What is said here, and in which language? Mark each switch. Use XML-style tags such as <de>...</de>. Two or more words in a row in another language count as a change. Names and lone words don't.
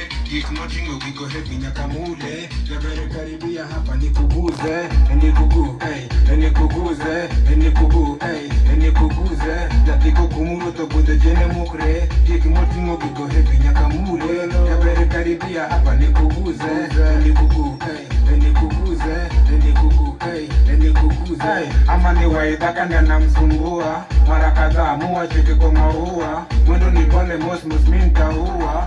<luo>Gik motingo gigo heavy nyaka mule.</luo> <sw>Jabere karibia hapa nikuguze, nikuguze, nikuguze.</sw> <luo>Jatiko kumuro to bude jene mukre. Gik motingo gigo heavy nyaka mule.</luo> <sw>Jabere karibia hapa nikuguze, nikuguze, ama ni waidaka na msumbua. Mara kadhaa mua cheke kwa maua. Mwendo ni pole mosmos mintaua.</sw>